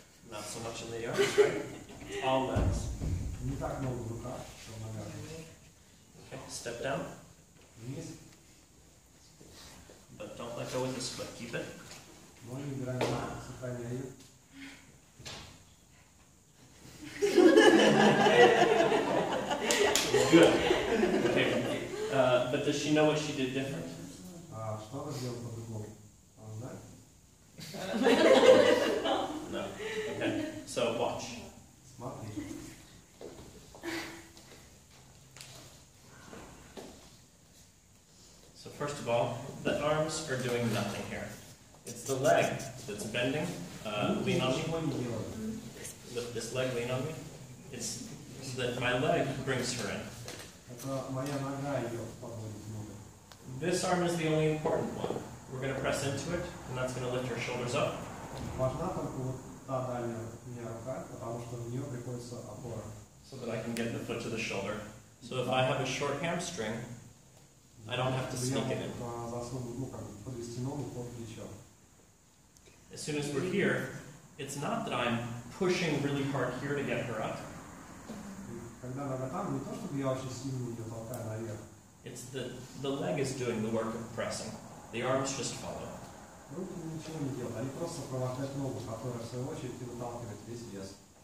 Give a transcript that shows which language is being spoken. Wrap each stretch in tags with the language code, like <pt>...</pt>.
<en>Not so much in the arms, right? All legs.</en> <ru>Не так много в руках, что в ногах.</ru> <en>Okay, step down,</en> <ru>Вниз,</ru> <en>but don't let go with this foot. Keep it.</en> <ru>ноги убираем ногу, сохраняй ее.</ru> <en>Good. Okay. But does she know what she did different?</en> <ru>Что она сделала по-другому? Она знает?</ru> <en>No. Okay. So watch.</en> <ru>Смотри.</ru> <en>So first of all, the arms are doing nothing here. It's the leg that's bending. Lean on me.</en> <ru>Ничего не делает.</ru> <en>Lift this leg, lean on me. It's that my leg brings her in.</en> <ru>Это моя нога ее подводит в ногу.</ru> <en>This arm is the only important one. We're going to press into it, and that's going to lift her shoulders up.</en> <ru>Важна только вот та дальняя мне рука, потому что в нее приходится опора.</ru> <en>So that I can get the foot to the shoulder. So if I have a short hamstring, I don't have to sneak it in.</en> <ru>Засунуть, подвести ногу под плечо.</ru> <en>as soon as we're here, it's not that I'm pushing really hard here to get her up.</en> <ru>Когда нога там, не то чтобы я очень сильно ее толкаю наверх.</ru> <en>It's the leg is doing the work of pressing. The arms just follow.</en> <ru>Руки ничего не делают, они просто сопровождают ногу, которая в свою очередь и выталкивает весь вес.</ru>